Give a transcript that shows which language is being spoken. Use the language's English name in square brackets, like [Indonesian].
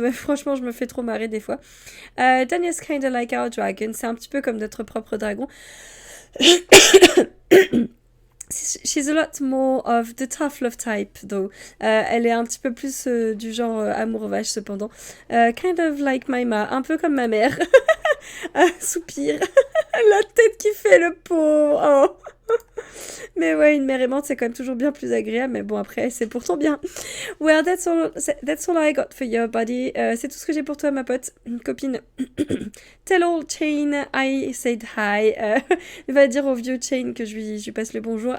[French] Mais franchement, je me fais trop marrer des fois. [English] Donia's kinda like our dragon. [French] C'est un petit peu comme notre propre dragon. [English] She's a lot more of the tough love type, though. [French] Elle est un petit peu plus du genre amour vache, cependant. [English] Kind of like my ma, [French] un peu comme ma mère. Soupir. La tête qui fait le pauvre. Oh. Mais ouais, une mère aimante, c'est quand même toujours bien plus agréable. Mais bon, après, c'est pour ton bien. [English] Well, that's all I got for your buddy. [French] C'est tout ce que j'ai pour toi, ma pote, copine. [English] Tell old Chain I said hi. [French] Il va dire au vieux Chain que je lui passe le bonjour.